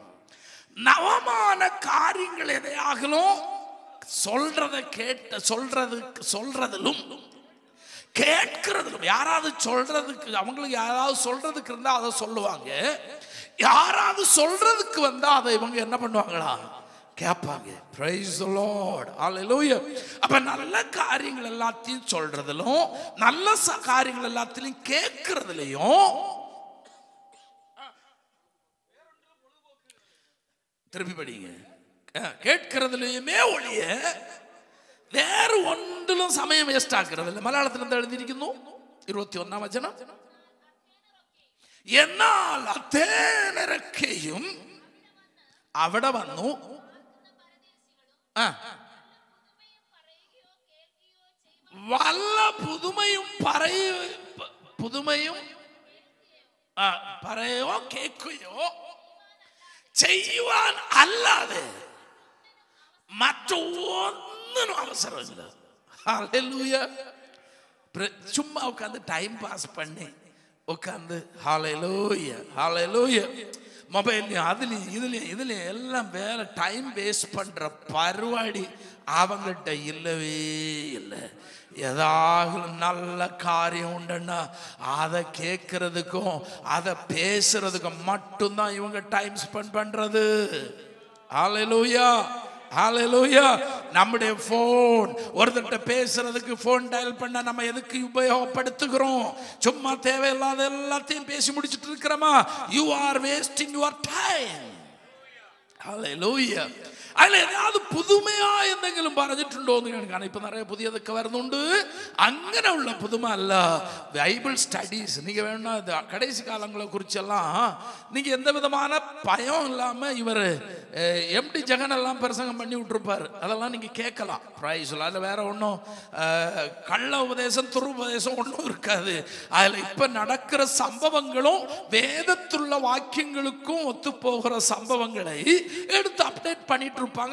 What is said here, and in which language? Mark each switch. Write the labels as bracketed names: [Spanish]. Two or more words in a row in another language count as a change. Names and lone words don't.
[Tamil] நவமான காரியங்கள் எதையாகலும் சொல்றதிலும் கேட்கிறதிலும், யாராவது சொல்றதுக்கு, அவங்களுக்கு யாராவது சொல்றதுக்கு இருந்தா அதை சொல்லுவாங்க. யாராவது சொல்றதுக்கு வந்தா அதை இவங்க என்ன பண்ணுவாங்களா? கேட்பாங்க. [English] Praise the Lord. Hallelujah. [Tamil] அப்ப நல்ல காரியங்கள் எல்லாத்தையும் சொல்றதிலும் நல்ல காரியங்கள் எல்லாத்தையும் கேட்கறதுலயும் திருப்பி படிங்க. கேட்கறதுலயுமே ஒழிய வேற ஒன்றிலும் சமயம் வேஸ்ட் ஆக்குறது இல்லை. மலையாளத்தில் இருந்து எழுதிയിരിക്കുന്നു 21 വചനം. [Malayalam] എന്നാൽ അഥേനരൊക്കെയും അവിടെ വന്നു വല്ല പുതുമയും പറയോ കേൾക്കുകയോ ചെയ്യുവാൻ അല്ലാതെ മറ്റൊന്നിനും അവസരമില്ല. ഹല്ലേലൂയ. [Tamil] சும்மா உட்காந்து [English] time pass [Tamil] பண்ணி உட்காந்து ஹல்லேலூயா ஹல்லேலூயா மொபைல்லையும் இதுலையும் எல்லாம் வேலை [English] time waste [Tamil] பண்ற பருவாடி அவங்கள்ட்ட இல்லவே இல்லை. ஏதாவது நல்ல காரியம் உண்டுன்னா அதை கேட்கறதுக்கும் அதை பேசுறதுக்கும் மட்டும்தான் இவங்க [English] time spend [Tamil] பண்றது. ஹல்லேலூயா ஹல்லேலூயா. நம்முடைய போன் ஒருத்தட்ட பேசுறதுக்கு [English] phone dial [Tamil] பண்ண நம்ம எதுக்கு உபயோகப்படுத்துகிறோம்? சும்மா தேவையில்லாத எல்லாத்தையும் பேசி முடிச்சிட்டு இருக்கிறோமா? [English] You are wasting your time. [Malayalam] ഹല്ലേലൂയ. അതിൽ ഏതാത് പുതുമയാ എന്തെങ്കിലും പറഞ്ഞിട്ടുണ്ടോന്ന് കാണിക്കാൻ ഇപ്പൊ നിറയെ പുതിയതൊക്കെ വരുന്നുണ്ട്. അങ്ങനെയുള്ള പുതുമ അല്ല. [English] Bible studies [Tamil] நீங்க வேணா கடைசி காலங்களை குறிச்செல்லாம் நீங்க எந்த விதமான பயம் இல்லாம இவர் எம்டி ஜெகன் எல்லாம் பிரசங்கம் பண்ணி விட்டுருப்பாரு. அதெல்லாம் நீங்க கேட்கலாம். பிரைஸ் அதில் வேற ஒன்றும் கள்ள உபதேசம் துருபதேசம் ஒன்றும் இருக்காது. அதில் இப்ப நடக்கிற சம்பவங்களும் வேதத்துள்ள வாக்கியங்களுக்கும் ஒத்து போகிற சம்பவங்களை எடுத்து அப்டேட் பண்ணிட்டு இருப்பாங்க.